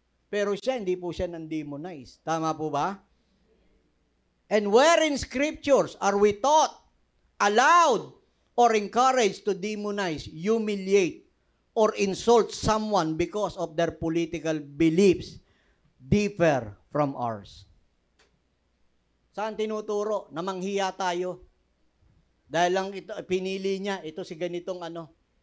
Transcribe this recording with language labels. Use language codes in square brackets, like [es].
[tl] Pero siya, hindi po siya nan-demonize. Tama po ba? [en] And where in Scriptures are we taught, allowed, or encouraged to demonize, humiliate, or insult someone because of their political beliefs differ from ours? [tl] Saan tinuturo na manghiya tayo? Dahil lang ito, pinili niya, ito si ganitong ano.